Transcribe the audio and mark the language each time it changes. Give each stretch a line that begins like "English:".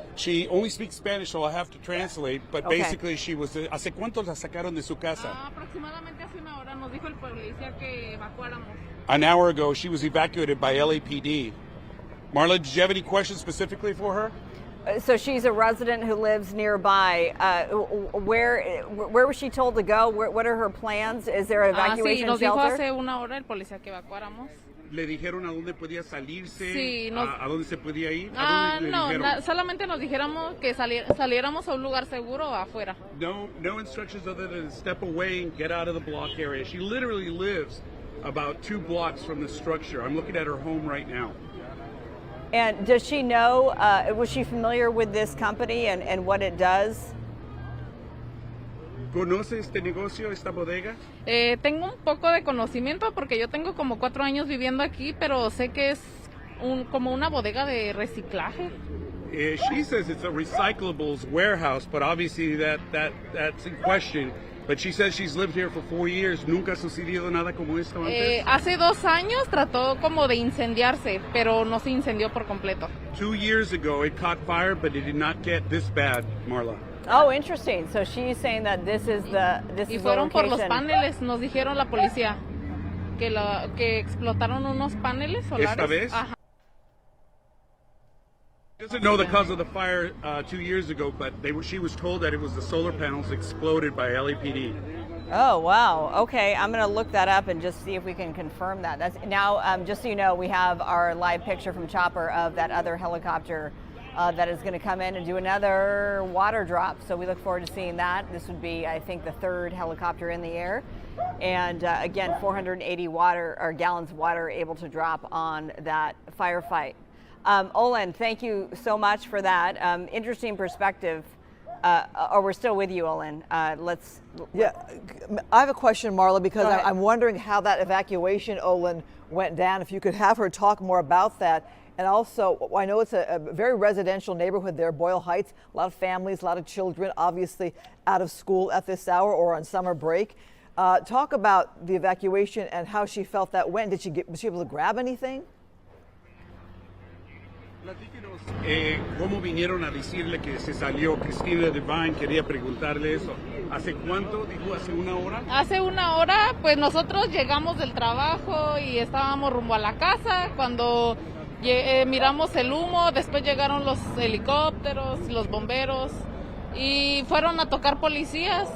English: She only speaks Spanish, so I'll have to translate, but Okay. basically she was...
Spanish: ¿Hace cuánto la sacaron de su casa? Aproximadamente hace una hora nos dijo el policía que evacuáramos.
English: An hour ago, she was evacuated by LAPD. Marla, did you have any questions specifically for her? So she's a resident who lives nearby. Where was she told to go? What are her plans? Is there an
Spanish: Sí,
English: evacuation
Spanish: nos dijo
English: shelter?
Spanish: hace una hora el policía que evacuáramos. ¿Le dijeron a dónde podía salirse? Sí, ¿A dónde se podía ir? ¿A dónde le No, dijeron? solamente nos dijéramos que saliéramos a un lugar seguro afuera.
English: No instructions other than step away and get out of the block area. She literally lives about 2 blocks from the structure. I'm looking at her home right now. And does she know, was she familiar with this company and what it does?
Spanish: ¿Conoce este negocio, esta bodega? Tengo un poco de conocimiento porque yo tengo como 4 años viviendo aquí, pero sé que es como una bodega de reciclaje.
English: She says it's a recyclables warehouse, but obviously that's in question. But she says she's lived here for 4 years.
Spanish: Nunca ha sucedido nada como esto antes. Hace 2 años trató como de incendiarse, pero no se incendió por completo.
English: 2 years ago, it caught fire, but it did not get this bad, Marla. Oh, interesting. So she's saying that this is the
Spanish: Y fueron por los
English: location.
Spanish: paneles, nos dijeron la policía que explotaron unos paneles solares. ¿Esta vez? Ajá.
English: She doesn't know the cause of the fire 2 years ago, but she was told that it was the solar panels exploded by LAPD. Oh, wow. Okay, I'm going to look that up and just see if we can confirm that. That's now, just so you know, we have our live picture from Chopper of that other helicopter that is going to come in and do another water drop. So we look forward to seeing that. This would be, I think, the 3rd helicopter in the air. And again, 480 gallons of water able to drop on that firefight. Olin, thank you so much for that. Interesting perspective. We're still with you, Olin. Yeah, I have a question, Marla, because I'm wondering how that evacuation, Olin, went down. If you could have her talk more about that. And also, I know it's a very residential neighborhood there, Boyle Heights, a lot of families, a lot of children, obviously out of school at this hour or on summer break. Talk about the evacuation and how she felt that went. Was she able to grab anything?
Spanish: Platíquenos cómo vinieron a decirle que se salió. Cristina Devine quería preguntarle eso. ¿Hace cuánto? Dijo, ¿hace 1 hora? Hace 1 hora, pues nosotros llegamos del trabajo y estábamos rumbo a la casa cuando miramos el humo, después llegaron los helicópteros, los bomberos y fueron a tocar policías.